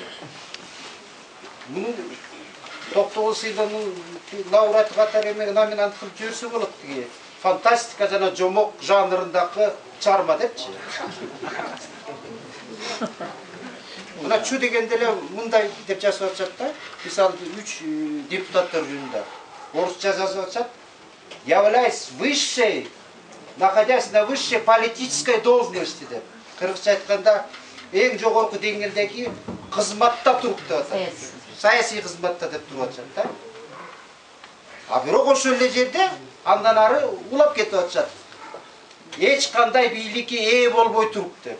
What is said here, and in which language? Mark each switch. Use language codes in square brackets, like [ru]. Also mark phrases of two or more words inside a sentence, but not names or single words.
[ky] Мунун токтогул сыйлыгынын лауреаты катары эме номинант кылып жиберсе болот тиги. Фантастика жана жомок жанрындагы чарма депчи. Мына чу дегенде эле мындай деп жазып атышат да. Мисалы 3 депутаттар жөнүндө орусча жазып атышат. [ru] Являясь высшей, находясь на высшей политической должности деп. [ky] Кыргызча айтканда эң жогорку деңгээлдеги кызматта туруп деп атат. Саясий кызматта деп туруп атышат да. А бирок ошол эле жерде андан ары улап кетип атышат. Эч кандай бийликке ээ болбой туруп деп.